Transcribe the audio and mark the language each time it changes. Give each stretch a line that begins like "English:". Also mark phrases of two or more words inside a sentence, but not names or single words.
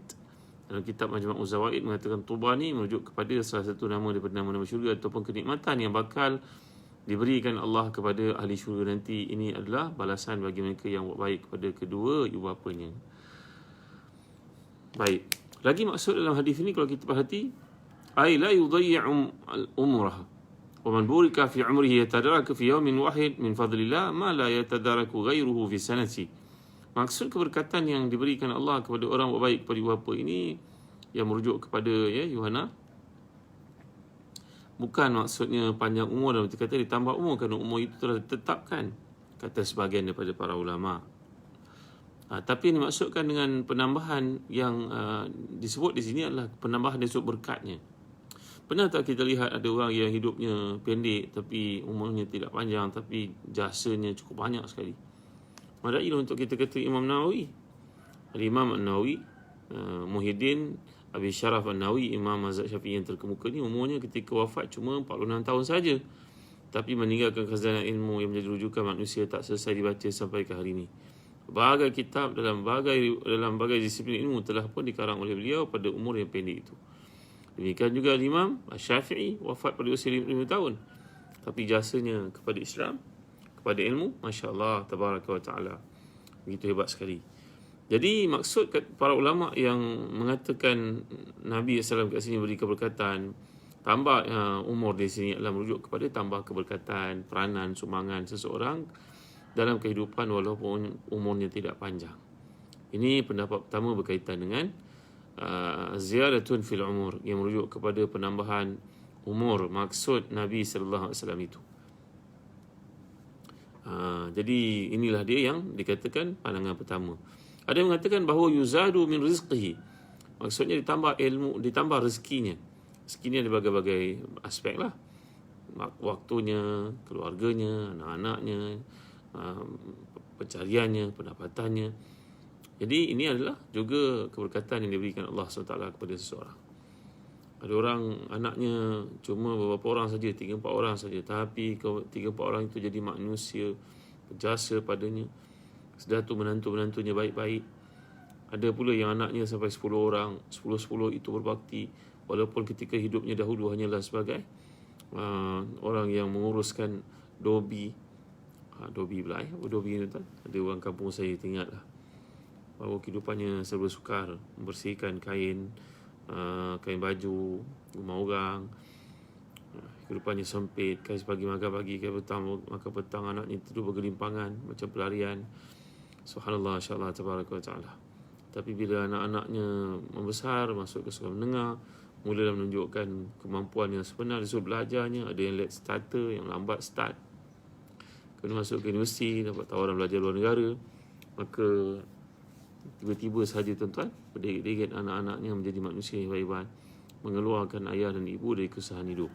Malay: Dalam kitab Majma' Az-Zawaid mengatakan Tuba ni merujuk kepada salah satu nama daripada nama-nama syurga ataupun kenikmatan yang bakal diberikan Allah kepada ahli syurga nanti. Ini adalah balasan bagi mereka yang buat baik kepada kedua ibu bapanya. Baik. Lagi maksud dalam hadis ini kalau kita perhati,
Arabic: أي لا يضيع عمره ومن بورك في عمره يتدارك في يوم واحد من فضل الله ما لا يتداركه غيره في سنة.
Malay: Maksud keberkatan yang diberikan Allah kepada orang buat baik kepada ibu bapa ini yang merujuk kepada Yohana, bukan maksudnya panjang umur, dan kata ditambah umur, kerana umur itu telah ditetapkan, kata sebahagian daripada para ulama. Tapi ini maksudkan dengan penambahan yang disebut di sini adalah penambahan dari sudut berkatnya. Pernah tak kita lihat ada orang yang hidupnya pendek tapi umurnya tidak panjang, tapi jasanya cukup banyak sekali. Madai untuk kita kata Imam Nawawi, Imam An-Nawawi, Muhyiddin Abi Syaraf An-Nawawi, Imam mazhab Syafi'i yang terkemuka ni, umurnya ketika wafat cuma 46 tahun saja, tapi meninggalkan khazanah ilmu yang menjadi rujukan manusia tak selesai dibaca sampai ke hari ini. Berbagai kitab dalam berbagai disiplin ilmu telah pun dikarang oleh beliau pada umur yang pendek itu. Demikian juga Imam Syafi'i wafat pada usia 55 tahun, tapi jasanya kepada Islam, kepada ilmu,
Arabic: ما شاء الله تبارك وتعالى,
Malay: begitu hebat sekali. Jadi maksud para ulama yang mengatakan Nabi SAW kat sini beri keberkatan, tambah umur di sini adalah merujuk kepada tambah keberkatan, peranan, sumbangan seseorang dalam kehidupan walaupun umurnya tidak panjang. Ini pendapat pertama berkaitan dengan
Arabic: زيادة في العمر,
Malay: yang merujuk kepada penambahan umur, maksud Nabi SAW itu. Jadi inilah dia yang dikatakan pandangan pertama. Ada yang mengatakan bahawa
Arabic: يزاد من رزقه,
Malay: maksudnya ditambah ilmu, ditambah rezekinya. Rezekinya ada berbagai aspek lah, waktunya, keluarganya, anak-anaknya, pencariannya, pendapatannya. Jadi ini adalah juga keberkatan yang diberikan Allah SWT kepada seseorang. Ada orang anaknya cuma beberapa orang saja, 3-4 orang saja, tapi 3-4 orang itu jadi manusia berjasa padanya. Sudah tu menantu-menantunya baik-baik. Ada pula yang anaknya sampai 10 orang, 10 itu berbakti, walaupun ketika hidupnya dahulu hanyalah sebagai orang yang menguruskan dobi. Dobi pula dobi ni tuan. Ada orang kampung saya ingat lah, bahawa kehidupannya serba sukar, membersihkan kain baju rumah orang. Kehidupannya sempit, kais pagi makan pagi, kais petang makan petang, anaknya tidur bergelimpangan macam pelarian. Subhanallah,
Arabic: إن شاء الله تبارك وتعالى.
Malay: Tapi bila anak-anaknya membesar, masuk ke sekolah menengah, mula menunjukkan kemampuan yang sebenar, disuruh belajarnya. Ada yang
English: late starter,
Malay: yang lambat start, kena masuk ke universiti, dapat tawaran belajar luar negara, maka tiba-tiba sahaja tuan-tuan berdegit-degit anak-anaknya menjadi manusia yang hebat, mengeluarkan ayah dan ibu dari kesusahan hidup.